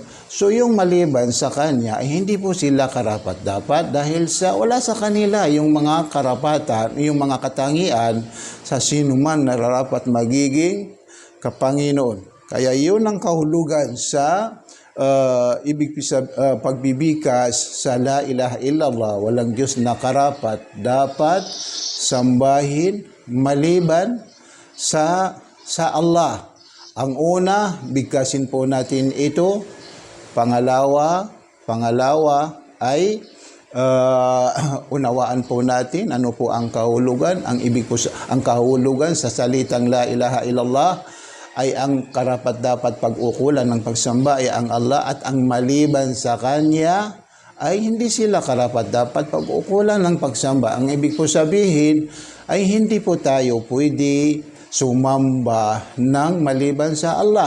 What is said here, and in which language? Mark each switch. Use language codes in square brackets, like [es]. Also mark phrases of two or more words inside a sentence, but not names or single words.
[tl] So, yung maliban sa Kanya ay hindi po sila karapat-dapat dahil wala sa kanila yung mga karapatan, yung mga katangian sa sinuman na nararapat magiging kapanginoon. Kaya yun ang kahulugan sa pagbibikas sa [ar] لا إله إلا الله, [tl] walang Diyos na karapat dapat sambahin maliban sa Allah. Ang una, bigkasin po natin ito. Pangalawa ay unawaan po natin ano po ang kahulugan. Ang kahulugan sa salitang [ar] لا إله إلا الله [tl] ay ang karapat-dapat pag-ukulan ng pagsamba ay ang Allah, at ang maliban sa Kanya ay hindi sila karapat-dapat pag-ukulan ng pagsamba. Ang ibig po sabihin ay hindi po tayo pwede sumamba ng maliban sa Allah.